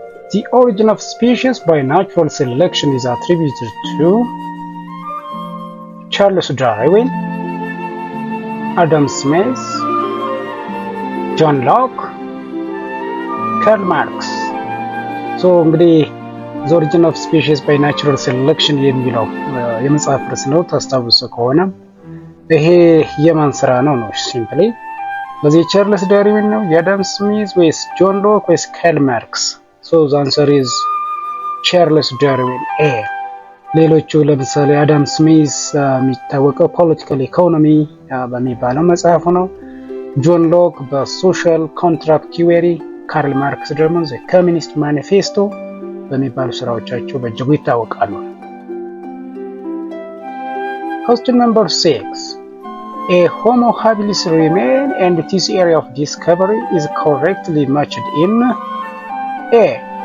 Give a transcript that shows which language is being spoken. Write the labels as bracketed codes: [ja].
[en] The origin of species by natural selection is attributed to Charles Darwin, Adam Smith, John Locke, Karl Marx. [am] So እንግዲህ [en] the origin of species by natural selection [am] የሚለው የመጽሐፍ ርዕስ ነው። ታስታውሱ ከሆነ ይሄ የማን ስራ ነው? ሲምፕሊ በዚህ ቻርልስ ዳርዊን ነው፣ የአዳም ስሚዝ ወይስ ጆን ሎክ ወይስ ካርል ማርክስ? [en] so the answer is Charles Darwin A. [am] ሌሎቹ ለምሳሌ አዳም ስሚዝ የሚታወቀው ፖለቲካል ኢኮኖሚ በሚባለው መጽሐፉ ነው። ጆን ሎክ በሶሻል ኮንትራክት ቲዎሪ፣ ካርል ማርክስ ደግሞ ዘ ኮሚኒስት ማኒፌስቶ በሚባሉ ስራዎቻቸው በእጅጉ ይታወቃሉ። [en] Question number 6. A Homo habilis remain and this area of discovery is correctly matched in A.